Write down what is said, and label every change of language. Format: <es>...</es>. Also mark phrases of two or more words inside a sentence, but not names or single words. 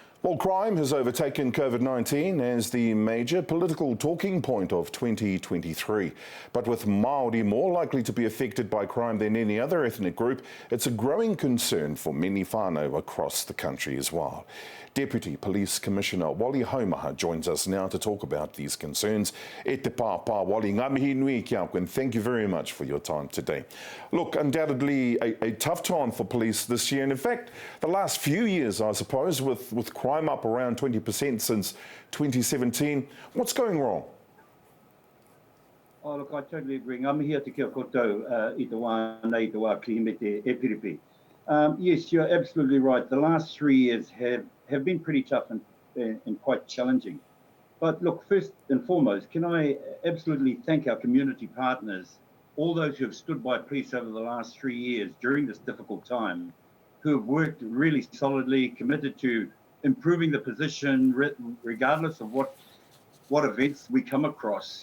<en>Well, crime has overtaken COVID-19 as the major political talking point of 2023. But with Maori more likely to be affected by crime than any other ethnic group, it's a growing concern for many whānau across the country as well. Deputy Police Commissioner Wally Haumaha joins us now to talk about these concerns.</en> <mi>E te pāpā, Wally, ngā mihi nui kia koe,</mi> <en>and thank you very much for your time today. Look, undoubtedly a tough time for police this year, and in fact, the last few years, I suppose, with crime up around 20% since 2017. What's going wrong? Oh, look, I totally agree.</en> <mi>Ngā mihi atu kia koutou I te wā nei te wā ki me te e piripi.</mi> <en>Yes, you're absolutely right. The last 3 years have been pretty tough and quite challenging. But look, first and foremost, can I absolutely thank our community partners, all those who have stood by police over the last 3 years during this difficult time, who have worked really solidly, committed to improving the position regardless of what events we come across.</en>